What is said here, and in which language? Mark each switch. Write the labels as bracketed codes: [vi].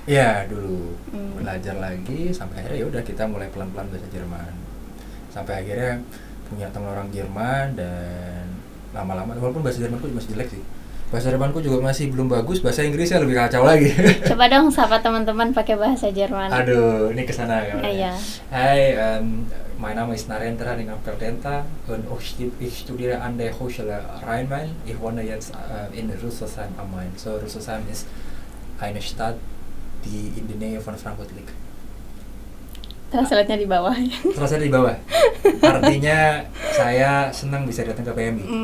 [id] Iya dulu, belajar lagi sampai akhirnya ya udah kita mulai pelan-pelan bahasa Jerman. Sampai akhirnya punya teman orang Jerman, dan lama-lama walaupun bahasa Jermanku masih jelek sih. Bahasa Jermanku juga masih belum bagus, bahasa Inggrisnya lebih kacau lagi. Coba dong sapa teman-teman pakai bahasa Jerman. Aduh, ini kesana kan. Iya. [de] Hai, mein Name ist Narendra dengan Perdenta und ich studiere an der Hochschule Rhein-Main. Ich wohne jetzt in Rüsselsheim am Main. So Rüsselsheim ist eine Stadt die in der Nähe von Frankfurt liegt. [id] Translate-nya di bawah. Translate di bawah. Artinya saya senang bisa datang ke PMI.